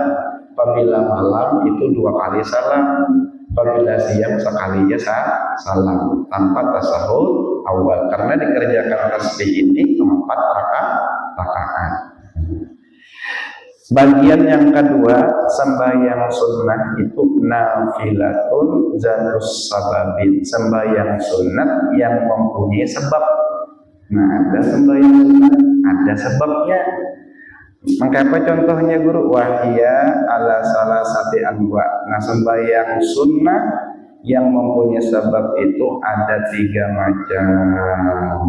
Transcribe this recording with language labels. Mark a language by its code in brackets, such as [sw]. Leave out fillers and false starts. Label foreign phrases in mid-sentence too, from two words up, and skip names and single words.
[id] Apabila malam itu 2 kali salam, apabila siang sekali ya salam tanpa tasahud awal, karena dikerjakan tasbih ini 4 rakaat. Bagian yang kedua, sembahyang sunnah itu [ar] نافلة ذات السبب, [id] sembahyang sunnah yang mempunyai sebab. Nah, ada sembahyang sunnah, ada sebabnya. Maka apa contohnya guru? [ar] وهي على ثلاثة أنواع. [id] Nah, sembahyang sunnah yang mempunyai sebab itu ada 3 macam.